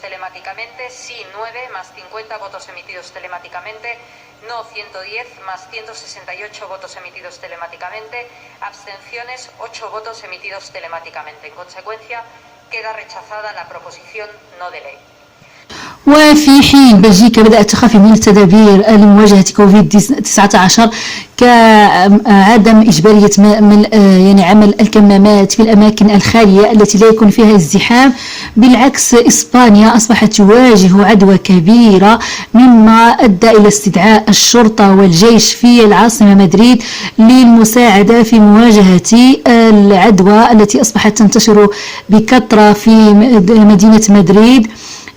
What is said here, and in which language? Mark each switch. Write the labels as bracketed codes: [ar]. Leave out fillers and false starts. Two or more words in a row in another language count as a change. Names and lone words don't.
[es] telemáticamente, sí 9 más 50 votos emitidos telemáticamente, no 110 más 168 votos emitidos telemáticamente, abstenciones 8 votos emitidos telemáticamente. En consecuencia, queda rechazada la proposición no de ley. [ar] وفي حين بلجيكا بدأت تخفي من التدابير لمواجهة كوفيد-19 كعدم إجبارية عمل الكمامات في الأماكن الخالية التي لا يكون فيها ازدحام، بالعكس إسبانيا أصبحت تواجه عدوى كبيرة، مما أدى إلى استدعاء الشرطة والجيش في العاصمة مدريد للمساعدة في مواجهة العدوى التي أصبحت تنتشر بكثرة في مدينة مدريد.